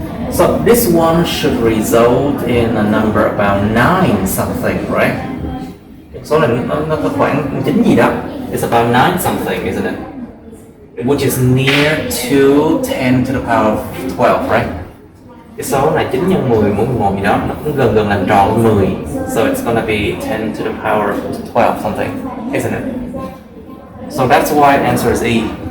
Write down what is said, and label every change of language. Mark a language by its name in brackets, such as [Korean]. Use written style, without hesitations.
[English] So this one should result in a number about 9 something, right? [Vietnamese] Số này nó có khoảng 9 gì đó. [English] It's about 9 something, isn't it? Which is near to 10 to the power of 12, right? [Vietnamese] Cái số này 9 nhân 10 mũ 11 gì đó, nó cũng gần làm tròn 10. [English] So it's gonna be 10 to the power of 12 something, isn't it? So that's why the answer is E.